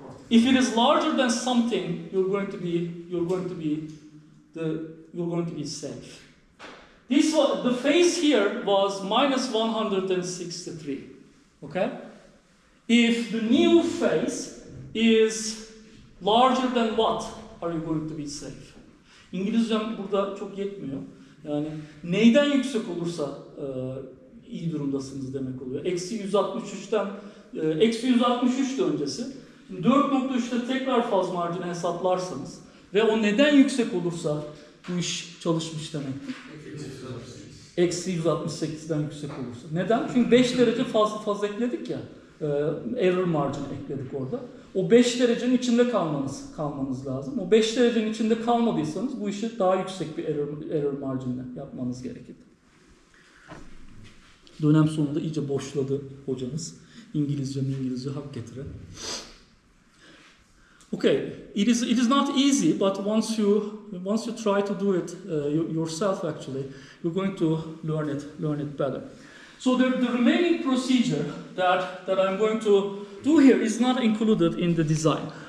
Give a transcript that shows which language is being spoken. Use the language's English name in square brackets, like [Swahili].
[English] If it is larger than something, you're going to be safe. The phase here was minus 163. Okay? If the new phase is larger than what, are you going to be safe? [Turkish] İngilizcem burada çok yetmiyor. Yani neyden yüksek olursa iyi durumdasınız demek oluyor. Eksi 163'ten, eksi 163 de öncesi. 4.3'te tekrar faz marjını hesaplarsanız ve o neden yüksek olursa bu iş çalışmış demektir. Eksi 168'den yüksek olursa. Neden? Çünkü 5 derece faz ekledik ya. Error margin ekledik orada. O 5 derecenin içinde kalmanız lazım. O 5 derecenin içinde kalmadıysanız bu işi daha yüksek bir error marginle yapmanız gerekir. Dönem sonunda iyice boşladı hocamız. İngilizce hak getire. [English] Okay, it is not easy, but once you try to do it yourself, actually, you're going to learn it better. So the remaining procedure that I'm going to do here is not included in the design.